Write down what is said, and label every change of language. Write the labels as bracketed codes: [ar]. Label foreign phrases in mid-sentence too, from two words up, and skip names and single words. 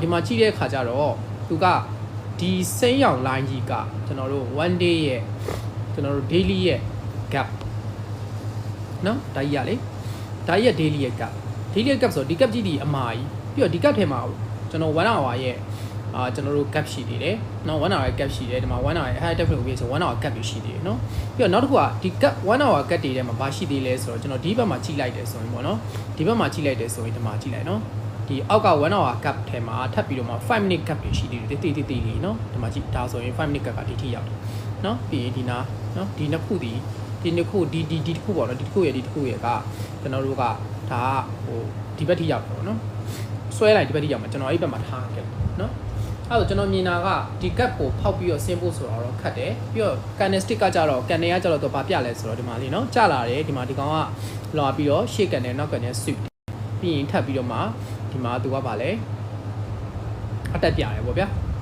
[my] ဒီမှာကြည့်တဲ့အခါကျတော့သူကဒီစိမ်းရောင် line ကြီးကကျွန်တော်တို့1 day ရဲ့ကျွန်တော်တို့ daily ရဲ့ gap နော်ဒါကြီးရလေဒါကြီးရဲ့ daily ရဲ့ gap ဆိုဒီ gap ကြီးဒီအမာကြီးပြီးတော့ဒီ gap ထဲမှာကျွန်တော်1 hour ရဲ့ကျွန်တော်တို့ gap ရှိသေးတယ်နော်1 hour gap ရှိတယ်ဒီမှာ1 hour ရဲ့ [en] high definite [my] ကိုဆို [en] 1 hour gap [my] ရှိသေးတယ်နော်ပြီးတော့နောက်တစ်ခုကဒီ [en] gap 1 hour gap [my] တွေထဲမှာဘာရှိသေးလဲဆိုတော့ကျွန်တော်ဒီဘက်မှာကြည့်လိုက်တယ်ဆိုရင်ပေါ့နော်ဒီဘက်မှာကြည့်လိုက်တယ်ဆို ရင်ဒီမှာကြည့်လိုက်နော်ဒီအောက်က [en] 1 hour gap [my] ထဲမှာထပ်ပြီးတော့မှ [en] 5 minute gap [my] တွေရှိသေးတယ်တေးလေးနော်ဒီမှာကြည့်ဒါဆိုရင်5 minute gap ကဒီထိရောက်တယ်နော်ပြီးရင်ဒီနာနော်ဒီနှစ်ခုဒီတစ်ခုပေါ့နော်ဒီတစ်ခုရဲ့ကကျွန်တော်တို့ကဒါဟိုဒီဘက်ထိရောက်ပေါ့နော်ဆွဲလိုက်ဒီဘက်ထိရောက်မှာကျွန်တော်အဲ့ဘက်မှာထားခဲ့နော်အဲ့တော့ကျွန်တော်မြင်တာကဒီ gap ကိုဖောက်ပြီးတော့ဆင်းဖို့ဆိုတော့ခက်တယ်ပြီးတော့ candlestick ကကြတော့ candle ကကြတော့သူဘာပြလဲဆိုတော့ဒီမှာလေးနော်ကျလာတယ်ဒီမှာဒီကောင်ကလာပြီးတော့ရှေ့ candle နောက် [en] candle sweep [my] ပြီးရင်ထပ်ပြီးတော့မှဒီမှာသူကဗာလဲအတက်ပြတယ်ပေါ့ဗျာ